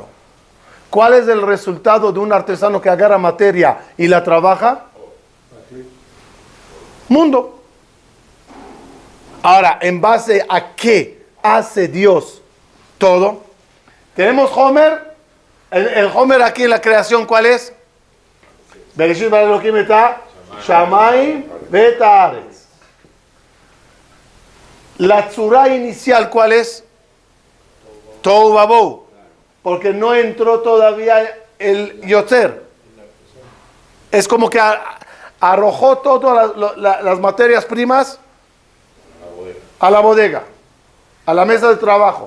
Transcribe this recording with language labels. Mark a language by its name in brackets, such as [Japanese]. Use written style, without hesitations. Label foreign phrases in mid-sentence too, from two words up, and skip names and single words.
[Spanish] ¿Cuál es el resultado de un artesano que agarra materia y la trabaja? Mundo. Ahora, ¿en base a qué hace Dios todo? Tenemos Homer. El Homer aquí en la creación, ¿cuál es? [Hebrew] בראשית ברא אלהים את השמים ואת הארץ. [Spanish] La tzura inicial, ¿cuál es? [Hebrew] תהו ובהו. [Spanish] Porque no entró todavía el Yotzer. Es como que arrojó todas las materias primas a la bodega, a la mesa de trabajo.